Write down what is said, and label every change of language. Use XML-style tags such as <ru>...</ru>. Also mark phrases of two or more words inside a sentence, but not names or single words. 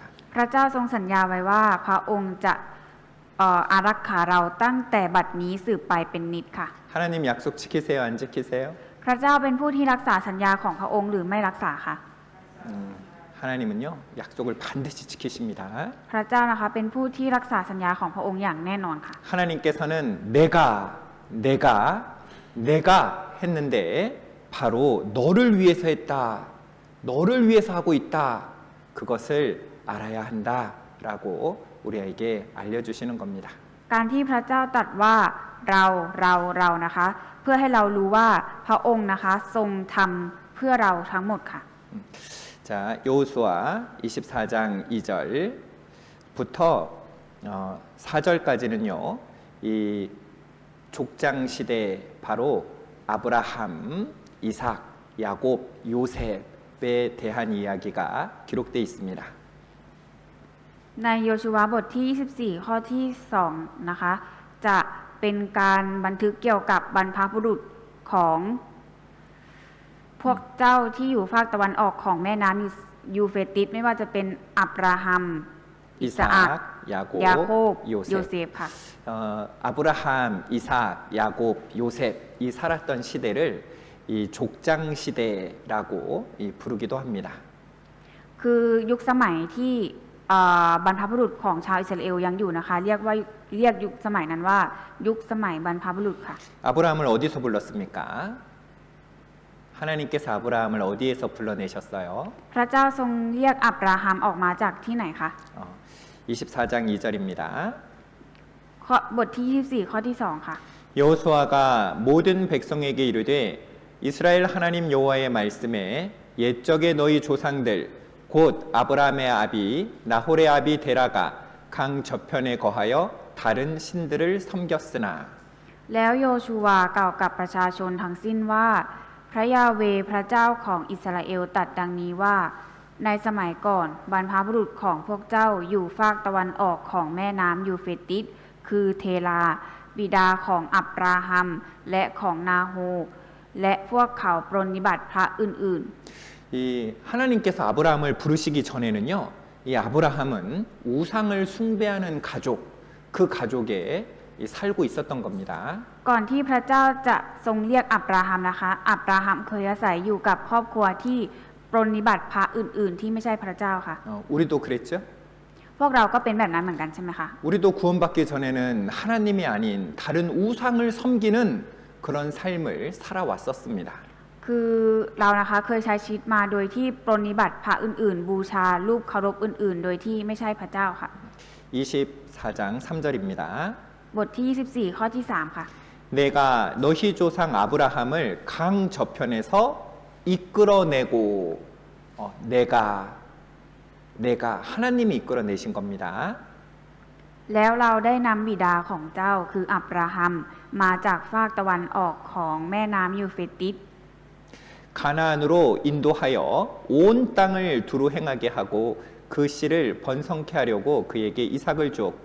<th>พระเจ้าทรงสัญญาไว้ว่าพระองค์จะอารักขาเราตั้งแต่บัดนี้สืบไปเป็นนิจค่ะ</th> <ko>하나님 약속 지키세요, 안 지키세요?</ko> <th>พระเจ้าเป็นผู้ที่รักษาสัญญาของพระองค์หรือไม่รักษาคะ</th> <ko>하나님은요 약속을 반드시 지키십니다.</ko> <th>พระเจ้านะคะเป็นผู้ที่รักษาสัญญาของพระองค์อย่างแน่นอนค่ะ</th> <ko>하나님께서는 내가 했는데 바로 너를 위해서 했다. 너를 위해서 하고 있다. 그것을 알아야 한다라고 우리에게 알려주시는 겁니다.</ko> <th>การที่พระเจ้าตรัสว่าเรานะคะ เพื่อให้เรารู้ว่าพระองค์นะคะทรงทำเพื่อเราทั้งหมดค่ะ</th> <ko>자, 여호수아 24장 2절부터 4절까지는요. 이 족장 시대 바로 아브라함, 이삭, 야곱, 요셉에 대한 이야기가 기록되어 있습니다.</ko> <th>ในโยชูวาบทที่ 24 ข้อที่ 2 นะคะ จะเป็นการบันทึกเกี่ยวกับบรรพบุรุษของพวกเจ้าที่อยู่ภาคตะวันออกของแม่น้ำยูเฟรติสไม่ว่าจะเป็นอับราฮัม อิสอัค ยาโคบ โยเซฟค่ะ</th> <ko>아브라함, 이삭, 야곱, 요셉 이 살았던 시대를 이 족장 시대라고 부르기도 합니다.</ko> <th>คือยุคสมัยที่บรรพบุรุษของชาวอิสราเอลยังอยู่นะคะ เรียกยุคสมัยนั้นว่ายุคสมัยบรรพบุรุษค่ะ</th> <ko>아브라함을 어디서 불렀습니까? 하나님께서 아브라함을 어디에서 불러내셨어요?</ko> <th>พระเจ้าทรงเรียกอับราฮัมออกมาจากที่ไหนคะ</th> <ko>24장 2절입니다.</ko> <th>บทที่ 24 ข้อที่ 2 ค่ะ</th> <ko>여호수아가 모든 백성에게 이르되 이스라엘 하나님 여호와의 말씀에 옛적의 너희 조상들 곧 아브라함의 아비 나홀의 아비 데라가 강 저편에 거하여 다른 신들을 섬겼으나</ko> <th>แล้วโยชูวากล่าวกับประชาชนทั้งสิ้นว่า พระยาเวห์พระเจ้าของอิสราเอลตรัสดังนี้ว่า ในสมัยก่อนบรรพบุรุษของพวกเจ้าอยู่ฝากตะวันออกของแม่น้ำยูเฟรติสคือเทลา บิดาของอับราฮัม และของนาโฮ และพวกเขาปรนนิบัติพระอื่น</th> <ko>이 하나님께서 아브라함을 부르시기 전에는요. 이 아브라함은 우상을 숭배하는 가족, 그 가족에 살고 있었던 겁니다.</ko> <th>ๆ ก่อนที่พระเจ้าจะทรงเรียกอับราฮัมนะคะ อับราฮัมเคยอาศัยอยู่กับครอบครัวที่ปรนนิบัติพระอื่นๆ ที่ไม่ใช่พระเจ้าค่ะ</th> <ko>우리도 그랬죠?</ko> <th>พวกเราก็เป็นแบบนั้นเหมือนกันใช่ไหมคะ</th> <ko>우리도 구원받기 전에는 하나님이 아닌 다른 우상을 섬기는 그런 삶을 살아왔었습니다.</ko> <th>คือเรานะคะเคยใช้ชีวิตมาโดยที่ปรนนิบัติพระอื่นๆ บูชารูปเคารพอื่นๆ โดยที่ไม่ใช่พระเจ้าค่ะ</th> <ko>24장 3절입니다.</ko> <th>บทที่ 24 ข้อที่ 3 ค่ะ</th> <ko>내가 너희 조상 아브라함을 강 저편에서 이끌어내고 내가 하나님이 이끌어내신 겁니다.</ko> <th>แล้วเราได้นำบิดาของเจ้าคืออับราฮัมมาจากฝากตะวันออกของแม่น้ำยูเฟรติส</th> <ko>가나안으로 인도하여 온 땅을 두루 행하게 하고 그 씨를 번성케 하려고 그에게 이삭을 주었고</ko>